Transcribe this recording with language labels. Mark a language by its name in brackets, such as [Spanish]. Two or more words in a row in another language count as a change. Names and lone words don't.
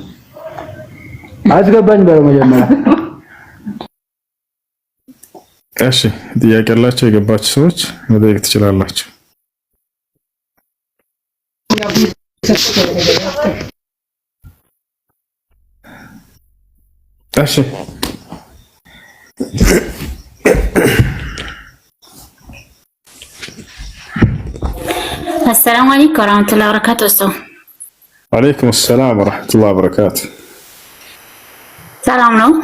[Amharic] አስገባኝ በመጀመሪያ። እሺ ጥያቄ ያላችሁ የገባችሁ ሰዎች መጠየቅ ትችላላችሁ። እሺ [Arabic] السلام عليكم ورحمة الله وبركاته. وعليكم السلام ورحمة الله وبركاته. [Amharic] ሰላም ነው.